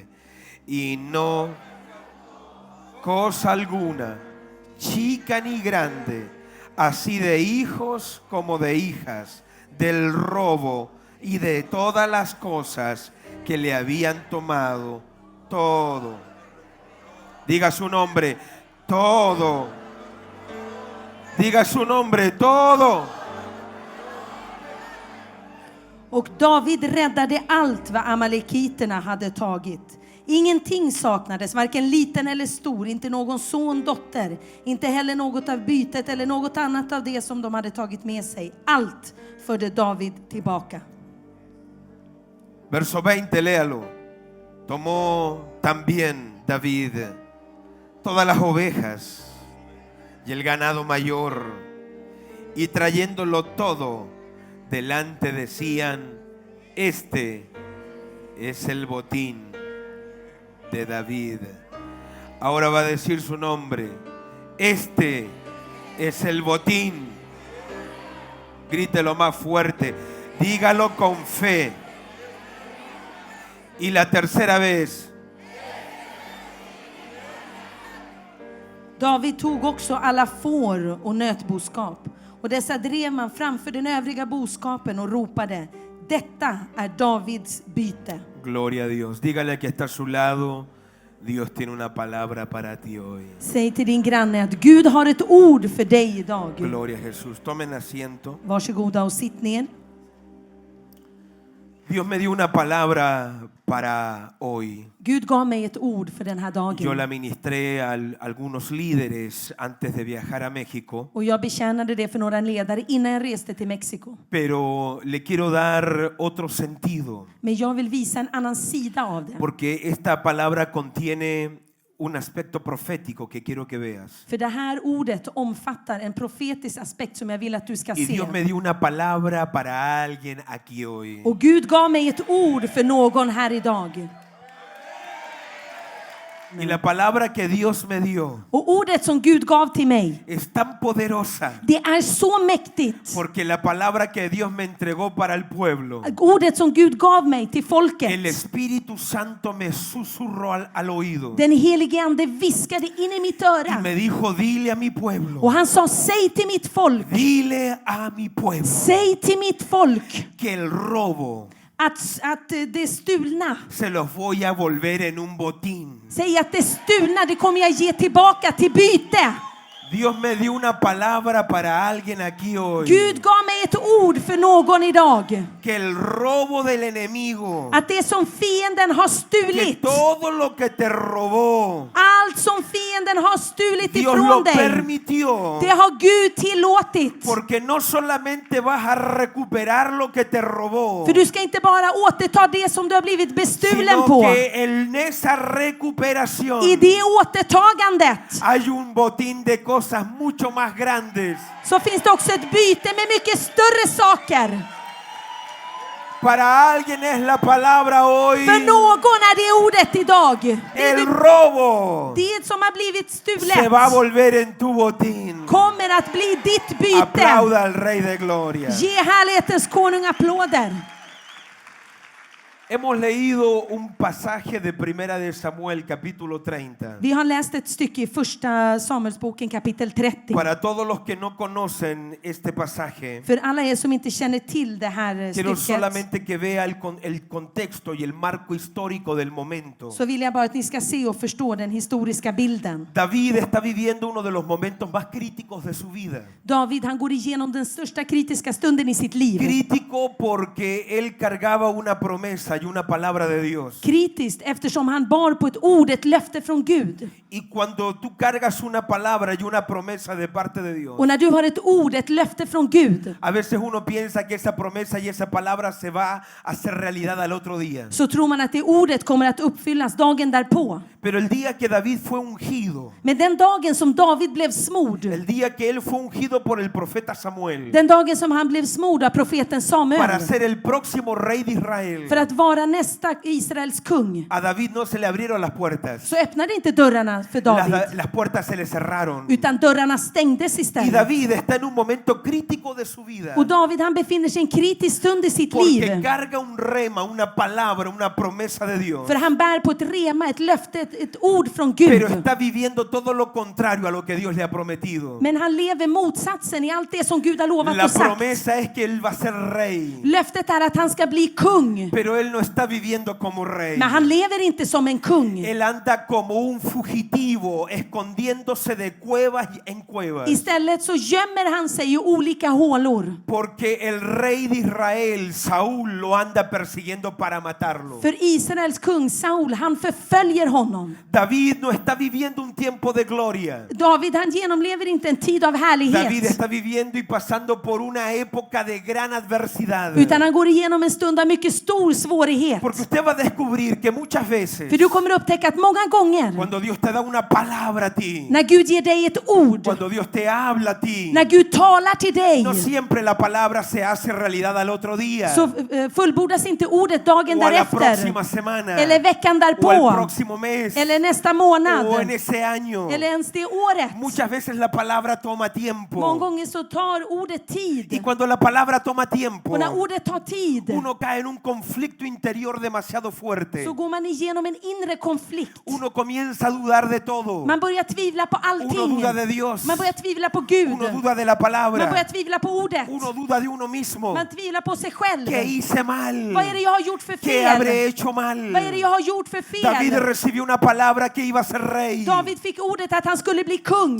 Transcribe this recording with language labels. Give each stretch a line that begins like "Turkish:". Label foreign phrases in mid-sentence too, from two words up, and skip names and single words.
Spanish: Y no cosa alguna, chica ni grande, así de hijos como de hijas, del robo y de todas las cosas que le habían tomado, todo. Diga su nombre. Todo. Diga su nombre, todo.
Swedish: Och David räddade allt vad amalekiterna hade tagit. Ingenting saknades, varken liten eller stor, inte någon son, dotter, inte heller något av bytet eller något annat av det som de hade tagit med sig. Allt förde David tillbaka.
Spanish: Verso 20, léalo. Tomó también David todas las ovejas y el ganado mayor, y trayéndolo todo delante decían: este es el botín de David. Ahora va a decir su nombre: este es el botín. Grítelo más fuerte, dígalo con fe. Y la tercera vez:
Swedish: David tog också alla får och nötboskap, och dessa drev man framför den övriga boskapen och ropade: detta är Davids byte.
Spanish: Gloria a Dios. Dígale que está a su lado: Dios tiene una palabra para ti hoy.
Swedish: Säg till din granne att Gud har ett ord för dig idag.
Spanish: Gloria a Jesús. Tomen asiento.
Swedish: Varsågoda och sitt ner.
Spanish: Dios me dio una palabra para hoy.
Swedish: Gud gav mig ett ord för den här dagen.
Spanish: Yo la ministré a algunos líderes antes de viajar a México.
Swedish: Och jag betjänade det för några ledare innan jag reste till Mexiko.
Spanish: Pero le quiero dar otro sentido.
Swedish: Men jag vill visa en annan sida av det.
Spanish: Porque esta palabra contiene un aspecto profético que quiero que veas.
Swedish: För det här ordet omfattar en profetisk aspekt som jag vill att du ska
Spanish: Y
Swedish: se.
Spanish: Dios me dio una palabra para alguien aquí hoy.
Swedish: Och Gud gav mig ett ord för någon här idag.
Spanish: Y la palabra que Dios me dio
Swedish: Och ordet som Gud gav till mig,
Spanish: es tan poderosa.
Swedish: det är så mäktigt.
Spanish: Porque la palabra que Dios me entregó para el pueblo,
Swedish: Ordet som Gud gav mig till
Spanish: el
Swedish: folket,
Spanish: Espíritu Santo me susurró al oído
Swedish: den helige ande viskade in i mitt
Spanish: y
Swedish: öra.
Spanish: me dijo: dile a mi pueblo,
Swedish: Och han sa: säg till mitt folk,
Spanish: dile a mi pueblo
Swedish: säg till mitt folk
Spanish: que el robo
Swedish: att det stulna,
Spanish: se los voy a volver en un botín.
Swedish: säg att det stulna, det kommer jag ge tillbaka till byte.
Spanish: Dios me dio una palabra para alguien aquí hoy.
Swedish: Gud gav mig ett ord för någon idag.
Spanish: Que el robo del enemigo,
Swedish: Att det som fienden har
Spanish: que
Swedish: stulit,
Spanish: todo lo que te robó,
Swedish: allt som fienden har stulit
Spanish: Dios
Swedish: ifrån
Spanish: lo
Swedish: dig,
Spanish: permitió.
Swedish: det har Gud tillåtit.
Spanish: Porque no solamente vas a recuperar lo que te robó,
Swedish: För du ska inte bara återta det som du har blivit bestulen
Spanish: sino
Swedish: på.
Spanish: que en esa recuperación
Swedish: I det återtagandet
Spanish: hay un botín de cosas cosas mucho más grandes.
Swedish: så finns det också ett byte med mycket större saker.
Spanish: Para alguien es la palabra hoy
Swedish: För någon är det ordet idag.
Spanish: el robo.
Swedish: Det som har blivit
Spanish: Se va a
Swedish: stulet
Spanish: volver en tu botín.
Swedish: kommer att bli ditt byte.
Spanish: Aplauda al Rey de Gloria.
Swedish: Ge härlighetens konung applåder.
Spanish: Hemos leído un pasaje de Primera de Samuel, capítulo 30.
Swedish: Vi har läst ett stycke i första Samuelsboken kapitel 30.
Spanish: Para todos los que no conocen este pasaje,
Swedish: För alla er som inte känner till det här
Spanish: quiero
Swedish: stycket
Spanish: solamente que vea el contexto y el marco histórico del momento.
Swedish: så vill jag bara att ni ska se och förstå den historiska bilden.
Spanish: David está viviendo uno de los momentos más críticos de su vida.
Swedish: David, han går igenom den största kritiska stunden i sitt liv.
Spanish: Crítico porque él cargaba una promesa y una palabra de Dios.
Swedish: Kritiskt eftersom han bar på ett ord, ett löfte från Gud.
Spanish: Y cuando tú cargas una palabra y una promesa de parte de Dios,
Swedish: Och när du har ett ord, ett löfte från Gud,
Spanish: a veces uno piensa que esa promesa y esa palabra se va a hacer realidad al otro día.
Swedish: så tror man att det ordet kommer att uppfyllas dagen därpå.
Spanish: Pero el día que David fue ungido,
Swedish: Men den dagen som David blev smord,
Spanish: el día que él fue ungido por el profeta Samuel
Swedish: den dagen som han blev smord av profeten
Spanish: para
Swedish: Samuel,
Spanish: ser el próximo rey de Israel,
Swedish: för att vara nästa Israels kung,
Spanish: a David no se le abrieron las puertas.
Swedish: så öppnade inte dörrarna för David,
Spanish: Las puertas se le cerraron.
Swedish: utan dörrarna stängdes
Spanish: Y
Swedish: istället.
Spanish: David está en un momento crítico de su vida.
Swedish: Och David, han befinner sig i en kritisk stund i sitt
Spanish: Porque
Swedish: liv.
Spanish: carga un rema, una palabra, una promesa de Dios.
Swedish: För han bär på ett rema, ett löfte, ett ord från
Spanish: Pero
Swedish: Gud.
Spanish: está viviendo todo lo contrario a lo que Dios le ha prometido.
Swedish: Men han lever motsatsen i allt det som Gud har lovat
Spanish: La
Swedish: och sagt.
Spanish: promesa es que él va a ser rey.
Swedish: Löftet är att han ska bli kung.
Spanish: Pero él no está viviendo como rey.
Swedish: Men han lever inte som en kung.
Spanish: Él anda como un fugitivo, escondiéndose de cuevas en cuevas.
Swedish: Istället så gömmer han sig i olika hålor.
Spanish: Porque el rey de Israel, Saúl, lo anda persiguiendo para matarlo.
Swedish: För Israels kung Saul, han förföljer honom.
Spanish: David no está viviendo un tiempo de gloria.
Swedish: David, han genomlever inte en tid av
Spanish: David
Swedish: härlighet.
Spanish: está viviendo y pasando por una época de gran adversidad.
Swedish: Utan han går igenom en stund av mycket stor svårighet.
Spanish: Porque usted va a descubrir que muchas veces,
Swedish: För du kommer upptäcka att många gånger
Spanish: cuando Dios te da una palabra a ti,
Swedish: när Gud ger dig ett ord,
Spanish: cuando Dios te habla a ti,
Swedish: när Gud talar till dig,
Spanish: no siempre la palabra se hace realidad al otro día,
Swedish: så fullbordas inte ordet dagen
Spanish: o a la
Swedish: därefter,
Spanish: próxima semana,
Swedish: eller veckan
Spanish: o el
Swedish: därpå,
Spanish: próximo mes,
Swedish: eller nästa månad,
Spanish: o en ese año.
Swedish: eller ens det året.
Spanish: Muchas veces la palabra toma
Swedish: Många
Spanish: tiempo.
Swedish: gånger så tar ordet
Spanish: Y
Swedish: tid.
Spanish: cuando la palabra toma tiempo,
Swedish: Och när ordet tar tid
Spanish: uno cae en un conflicto interior demasiado fuerte.
Swedish: så går man igenom en inre konflikt.
Spanish: Uno comienza a dudar de todo.
Swedish: Man börjar tvivla på
Spanish: Uno
Swedish: allting.
Spanish: duda de Dios.
Swedish: Man börjar tvivla på Gud.
Spanish: Uno duda de la
Swedish: Man
Spanish: palabra.
Swedish: börjar tvivla på ordet.
Spanish: Uno duda de uno mismo.
Swedish: Man tvivlar på sig själv.
Spanish: ¿Qué hice mal?
Swedish: Vad är det jag har gjort för
Spanish: ¿Qué habré
Swedish: fel?
Spanish: hecho mal?
Swedish: Vad är det jag har gjort för
Spanish: David
Swedish: fel?
Spanish: recibió una palabra que iba a ser rey.
Swedish: David fick ordet att han skulle bli kung.